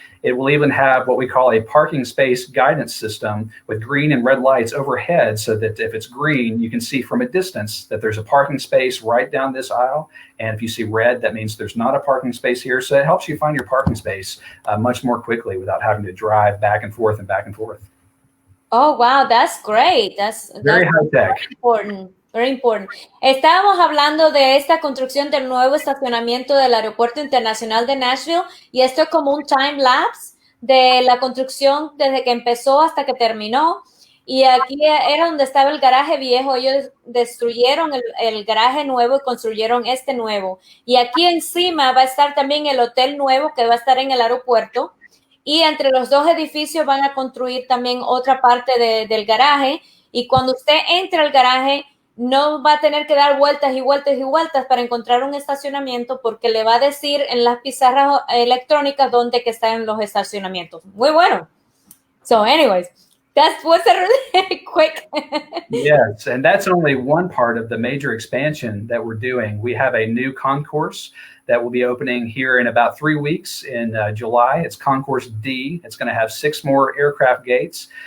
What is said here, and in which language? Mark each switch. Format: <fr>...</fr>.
<en>It will even have what we call a parking space guidance system with green and red lights overhead, so that if it's green, you can see from a distance that there's a parking space right down this aisle. And if you see red, that means there's not a parking space here. So it helps you find your parking space much more quickly without having to drive back and forth and back and forth. Oh, wow, that's great. That's very high tech. Very important. Very important.</en> <es>Estábamos hablando de esta construcción del nuevo estacionamiento del Aeropuerto Internacional de Nashville, y esto es como un time lapse de la construcción desde que empezó hasta que terminó. Y aquí era donde estaba el garaje viejo. Ellos destruyeron el garaje nuevo y construyeron este nuevo. Y aquí encima va a estar también el hotel nuevo que va a estar en el aeropuerto. Y entre los dos edificios van a construir también otra parte del garaje. Y cuando usted entre al garaje, no va a tener que dar vueltas y vueltas y vueltas para encontrar un estacionamiento, porque le va a decir en las pizarras electrónicas dónde que están los estacionamientos. Muy bueno.</es> <en>So anyways, that was a really quick. Yes, and that's only one part of the major expansion that we're doing. We have a new concourse that will be opening here in about 3 weeks in July. It's Concourse D. It's going to have 6 more aircraft gates.</en>